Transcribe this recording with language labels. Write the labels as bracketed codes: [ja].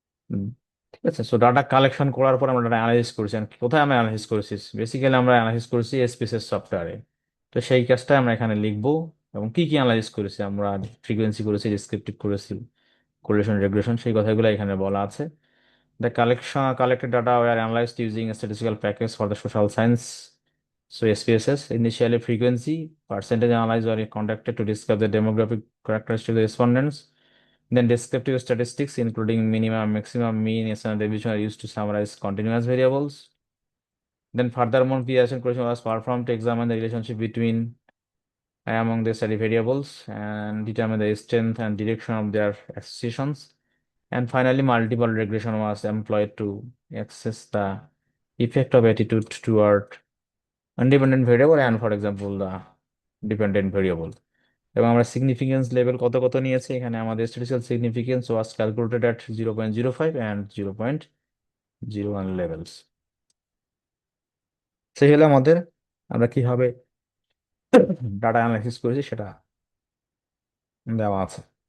[bn] হুম, ঠিক আছে। So data collection করার পর আমরা ডাটা অ্যানালাইসিস করেছি। আর কোথায় আমরা অ্যানালাইসিস করেছি? বেসিক্যালি আমরা অ্যানালাইসিস করেছি এসপিএসএস সফটওয়্যারে। তো সেই কাজটা আমরা এখানে লিখবো। এবং কি কি অ্যানালাইসিস করেছি আমরা? ফ্রিকোয়েন্সি করেছি, ডিসক্রিপটিভ করেছি, কোরিলেশন রেগ্রেশন, সেই কথাগুলো এখানে বলা আছে। [en] The collected data were analyzed using a statistical package for the social science. So SPSS, initially frequency, percentage analysis were conducted to describe the demographic characteristics of the respondents. Then descriptive statistics, including minimum, maximum, mean, standard deviation, are used to summarize continuous variables. Then furthermore, Pearson question was performed to examine the relationship between among the study variables and determine the strength and direction of their associations. And finally, multiple regression was employed to assess the effect of attitude toward independent variable and, for example, the dependent variable. [bn] এবং আমরা significance level কত কত নিয়েছি এখানে? [en] আমাদের statistical significance was calculated at 0.05 and 0.01 levels. [bn] সেই হলো আমাদের, আমরা কিভাবে ডাটা অ্যানালাইসিস করেছি সেটা দেওয়া আছে।